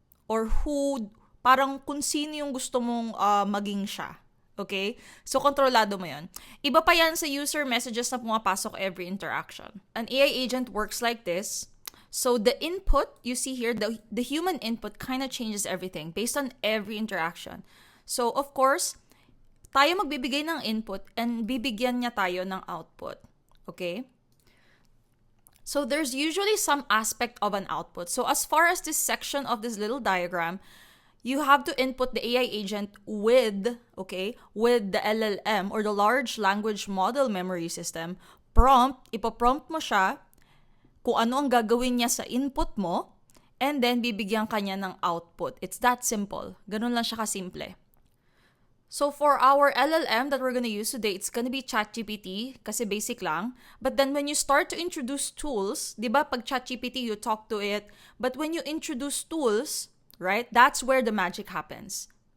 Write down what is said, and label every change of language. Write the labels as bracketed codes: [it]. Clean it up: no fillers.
[tl] Or parang kung sino yung gusto mong maging siya. Okay? So, kontrolado mo yun. Iba pa yan sa user messages na pumapasok [en] every interaction. An AI agent works like this. So, the input, you see here, the human input kind of changes everything based on every interaction. [tl] So, of course, tayo magbibigay ng input and bibigyan niya tayo ng output. [en] Okay? So, there's usually some aspect of an output. So, as far as this section of this little diagram, you have to input the AI agent with the LLM or the large language model memory system. [tl] Ipaprompt mo siya kung ano ang gagawin niya sa input mo, and then bibigyan ka niya ng output. [en] It's that simple. [tl] Ganun lang siya kasimple. [en] So for our LLM that we're gonna use today, it's gonna be ChatGPT [tl] kasi basic lang. [en] But then when you start to introduce tools, [tl] di ba pag ChatGPT, [en] you talk to it. But when you introduce tools, right, that's where the magic happens.